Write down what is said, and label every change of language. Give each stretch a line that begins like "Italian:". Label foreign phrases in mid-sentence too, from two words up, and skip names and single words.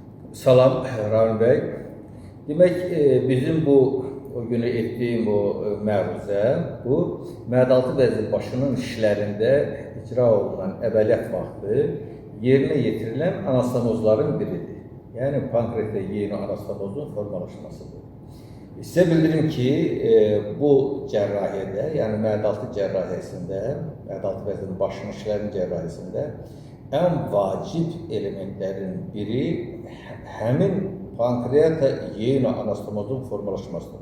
Azerbaijani: Salam Rahim Bey. Demek bizim bu o günü ettiğim bu məruzə, bu mədaltı vəzir başının işlərində icra olunan əməliyyat vaxtı yerinə yetirilən anastomozların biridir. Yəni pankreatda yeni anastomozun formalaşmasıdır. Sizə bildirim ki, bu cərrahiyyədə, yəni mədaltı cərrahiyyəsində, mədaltı vəzirin başının işlərinin cərrahiyyəsində ən vacib elementlərin biri həmin pankreata yeni anastomozun formalaşmasıdır.